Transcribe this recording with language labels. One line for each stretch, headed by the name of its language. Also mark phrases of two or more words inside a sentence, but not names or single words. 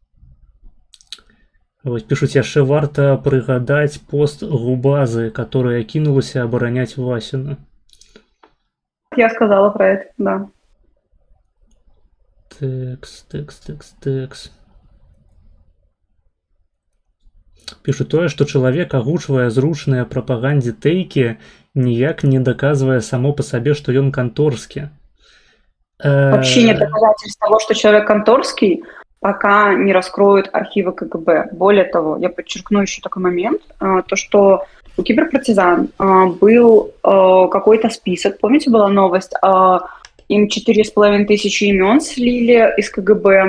Belarusian: Вось пішуць, яшчэ варта прыгадаць пост Губазы, которая кінулася абараняць Васіна.
Russian: Я сказала про это, да.
Belarusian: Тэкс. Пішу тое, што чалавек агучвае зручныя прапагандзе тэйкі, ніяк не
Russian: доказывая само по себе, что он конторский. Вообще нет доказательств того, что человек конторский, пока не раскроют архивы КГБ. Более того, я подчеркну еще такой момент, то, что у киберпартизан был какой-то список, помните, была новость, им 4500 имен слили из КГБ.